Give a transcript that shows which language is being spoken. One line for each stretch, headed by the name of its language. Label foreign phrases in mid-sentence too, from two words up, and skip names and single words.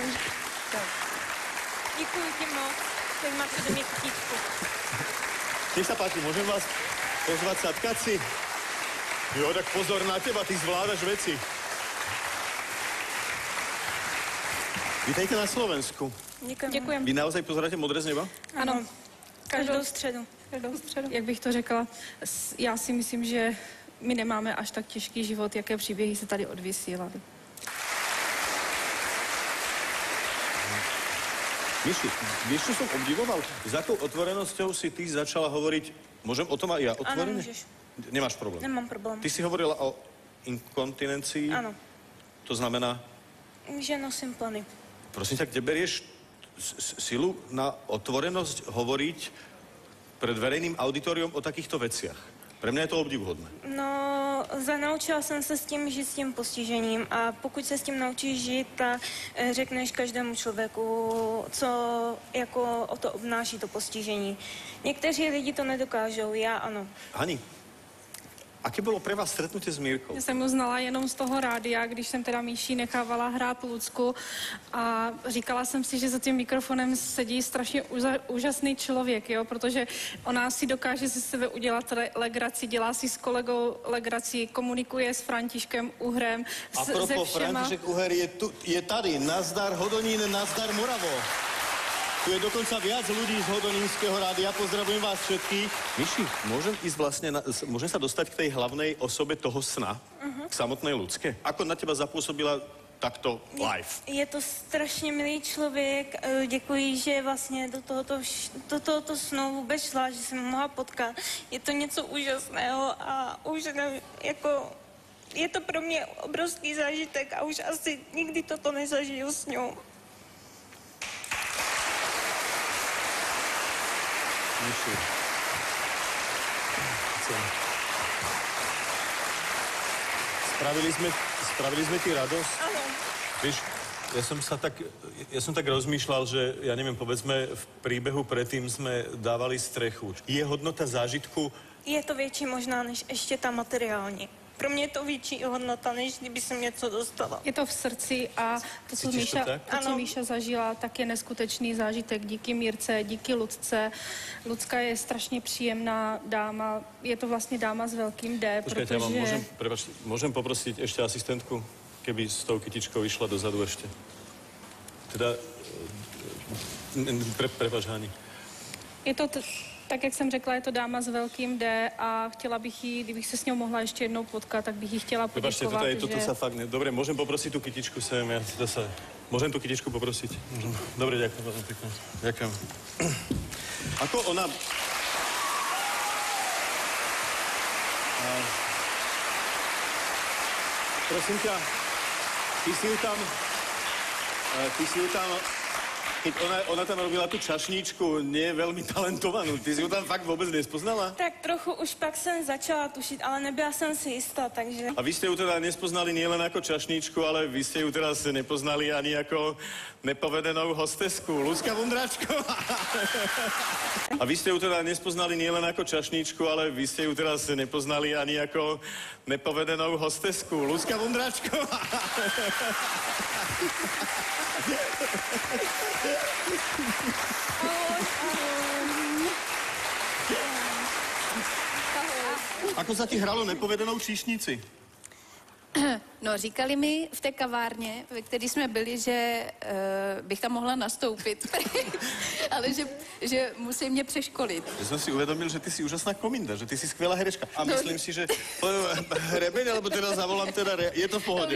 Czech: Děkuji ti moc, tak máte do mě kytičku.
Slovak: Nech sa páči, môžem vás pozvať sadkať si? Jo, tak pozor na teba, ty zvládaš veci.
Czech: Vítejte na Slovensku. Děkujem.
Slovak: Vy naozaj pozeráte Modré z neba?
Czech: Ano, každou středu. Jak bych to řekla, já si myslím, že my nemáme až tak těžký život, jaké příběhy se tady odvysílaly.
Slovak: Miši, vieš, čo som obdivoval? S akou otvorenosťou si ty začala hovoriť, môžem o tom aj ja otvorene? Áno, môžeš. Nemáš problém? Nemám problém. Ty si hovorila o inkontinencii? Áno. To znamená? Že nosím pleny. Prosím ťa, kde berieš silu na otvorenosť hovoriť pred verejným auditoriom o takýchto veciach? Pre mňa je to obdivuhodné.
Czech: No, naučila jsem se s tím žít s tím postižením a pokud se s tím naučíš žít, tak řekneš každému člověku, co jako o to obnáší to postižení. Někteří lidi to nedokážou, já ano.
Slovak: Hani, aké bolo pre vás stretnutie s Mírkou?
Czech: Já jsem ho znala jenom z toho rádia, když jsem teda Míši nechávala hrát Lucku a říkala jsem si, že za tím mikrofonem sedí strašně úžasný člověk, jo, protože ona si dokáže ze sebe udělat legraci, dělá si s kolegou legraci, komunikuje s Františkem Uhrem, A propos, František Uher je tady. Nazdar Hodonín, nazdar Moravo.
Slovak: Tu je dokonca viac ľudí z Hodonínskeho rádia. Pozdravujem vás všetkých. Miši, môžem sa dostať k tej hlavnej osobe toho sna? K samotnej Lucke? Ako na teba zapôsobila takto live?
Czech: Je to strašně milý člověk, děkuji, že vlastně do tohoto snu vůbec šla, že jsem mohla potkat. Je to něco úžasného a už jako je to pro mě obrovský zážitek a už asi nikdy toto nezažiju s ňou.
Slovak: Miši. Spravili sme ti radosť? Áno. Vieš, ja som tak rozmýšľal, že, ja neviem, povedzme, v príbehu predtým sme dávali strechu. Je hodnota zážitku?
Czech: Je to větší možná než ještě ta materiální. Pro mě je to větší hodnota, než kdyby jsem něco dostala. Je to v srdci a to, co Míša zažila, tak je neskutečný zážitek. Díky Mírce, díky Lucce. Lucka je strašně příjemná dáma. Je to vlastně dáma s velkým D,
Slovak: Počkajte,
Czech: protože...
Slovak: môžem poprosiť ešte asistentku, keby s tou kytičkou išla dozadu ešte. Teda, prepáč, Hani.
Czech: Je to tak, jak jsem řekla, je to dáma s velkým D a chtěla bych jí, kdybych se s ňou mohla ještě jednou potkat, tak bych jí chtěla poděkovat,
Slovak: toto sa fakt Dobre, môžem poprosiť tú kytičku sem, môžem tú kytičku poprosiť? Môžem. Dobre, ďakujem veľmi pekne. Ďakujem. Ako ona... Prosím ťa, ty si ju tam... Keď ona tam robila tú čašníčku, nie veľmi talentovanú, ty si ju tam fakt vôbec nespoznala?
Czech: Tak trochu už pak jsem začala tušit, ale nebyla jsem si jistá, takže...
Slovak: A vy ste ju teda nespoznali nielen ako čašníčku, ale vy ste ju teraz nepoznali ani ako nepovedenou hostesku. Lucka Vondráčková. A vy ste ju teda nespoznali nielen ako čašníčku, ale vy ste ju teraz nepoznali ani ako nepovedenou hostesku. Lucka Vondráčková. Ako sa ti hralo nepovedenou číšnici?
Czech: No, říkali mi v té kavárně, ve které jsme byli, že bych tam mohla nastoupit, ale že musí mě přeškolit.
Slovak: Ja som si uvedomil, že ty si úžasná kominda, že ty si skvelá herečka. A myslím si, že hrebeň, alebo teda zavolám, je to v pohode.